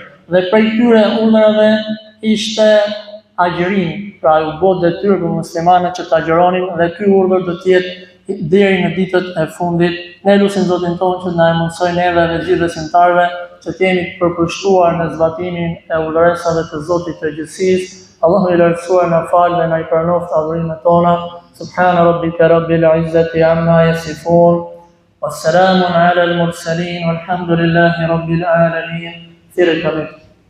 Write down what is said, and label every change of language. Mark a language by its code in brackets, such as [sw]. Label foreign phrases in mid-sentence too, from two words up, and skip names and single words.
[sq] Dhe prej këtyre urdhrave ishte agjërimi, pra u bë detyrë për muslimanët që të agjëronin, dhe ky urdhër do të jetë deri në ditët e fundit. Ne lutim Zotin tonë që na mundsoj neve dhe gjithë besimtarëve që të jemi të përkushtuar në zbatimin e urdhëresave të Zotit të gjithësisë. Allahu i lartësuar na fal dhe na i pranoft adhurimet tona. [ar] سبحان ربك رب العزة عما يصفون. والسلام على المرسلين والحمد لله رب العالمين.